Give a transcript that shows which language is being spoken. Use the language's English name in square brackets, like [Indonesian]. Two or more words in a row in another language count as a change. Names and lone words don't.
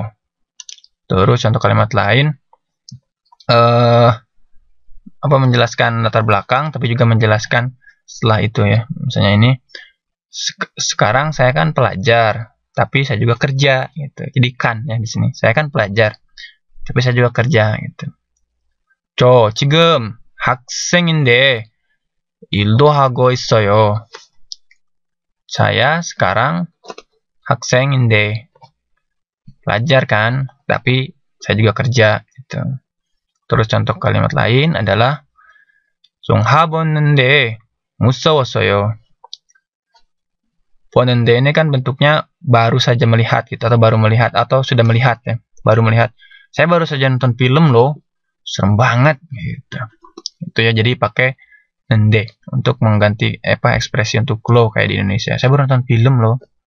[Indonesian] Terus contoh kalimat lain, menjelaskan latar belakang tapi juga menjelaskan setelah itu ya. Misalnya ini sekarang saya kan pelajar tapi saya juga kerja gitu. Jadi kan ya di sini. Saya kan pelajar tapi saya juga kerja gitu. [Korean] 저 지금 학생인데 일도 하고 있어요. [Indonesian] Saya sekarang 학생인데 pelajar kan tapi saya juga kerja gitu. Terus contoh kalimat lain adalah [Korean] 종합 보는데 무서웠어요. [Indonesian] 보는데 ini kan bentuknya baru saja melihat gitu, atau baru melihat atau sudah melihat ya. Baru melihat. Saya baru saja nonton film loh. Serem banget gitu. Itu ya, jadi pakai nende untuk mengganti ekspresi untuk lo kayak di Indonesia. Saya baru nonton film loh.